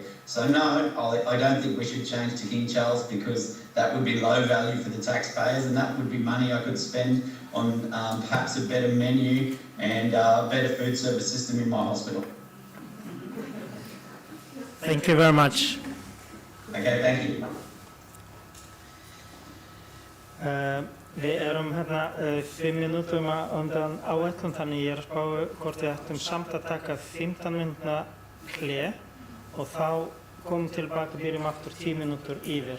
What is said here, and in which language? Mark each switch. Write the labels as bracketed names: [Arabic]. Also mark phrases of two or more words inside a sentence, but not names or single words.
[English] So no, I don't think we should change to King Charles, because that would be low value for the taxpayers, and that would be money I could spend on perhaps a better menu and a better food service system in my hospital. Thank you very much. Okay, thank you. [Icelandic] Við erum hérna 5 minútum undan áætlun, þannig ég að spá hvort við ættum samt að taka 15 minútna hlé og þá komum tilbaka, byrjum aftur 10 minútur yfir.